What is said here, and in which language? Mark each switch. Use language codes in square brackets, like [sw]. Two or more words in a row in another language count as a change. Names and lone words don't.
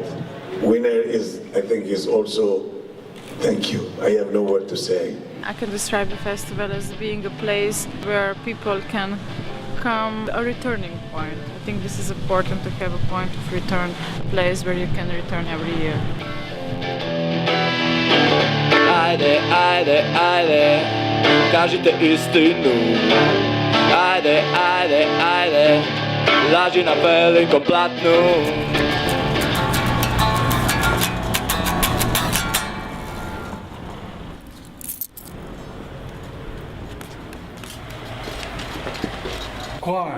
[en] Winner I think is also thank you. I have no word to say. I can describe the festival as being a place where people can come, a returning point. I think this is important to have a point of return, a place where you can return every year. [sr] Ajde, ajde, ajde, kažite istinu. Ajde, ajde, ajde, laži na velikom platnu. Kvar?